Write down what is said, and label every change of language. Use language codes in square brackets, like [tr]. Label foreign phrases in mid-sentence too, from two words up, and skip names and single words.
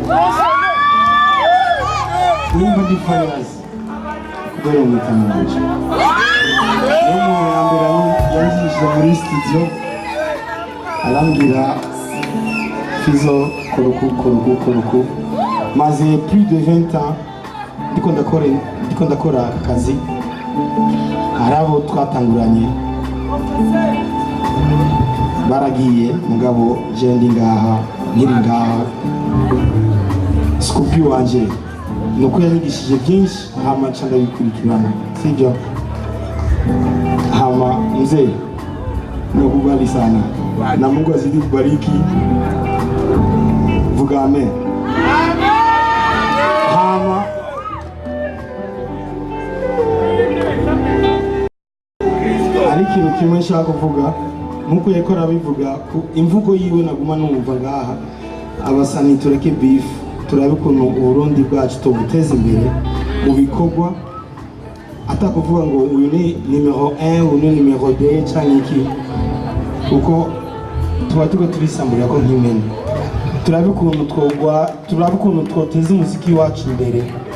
[rn] nimba ndi fayazi kubera umwitano wanje niyo muntu ya mbere yanjishije muri studio arambwira Fizo koruku maze [fr] plus de 20 ans [rn] ndiko ndakora akazi hari abo twatanguranye baragiye mugabo je ndi ngaha nkiri ngaha sikupi wanje nuko yanyigishije byinshi hama nca ndabikurikirana sibyo [sw] hama mzee nakubali sana na Mungu azidi kubariki [rn] vuga amen hama ari ikintu kimwe nshaka kuvuga nkuko yako arabivuga imvugo yiwe naguma numva ngaha abasani tureke beef turabe ukuntu Uburundi bwacu tubuteza imbere mu bikorwa atakuvuga ngo uyu ni numero 1 uyu ni numero 2 cyangwa iki uko tuba turisamburira ko nk'imene turabe ukuntu twoteza umuziki wacu imbere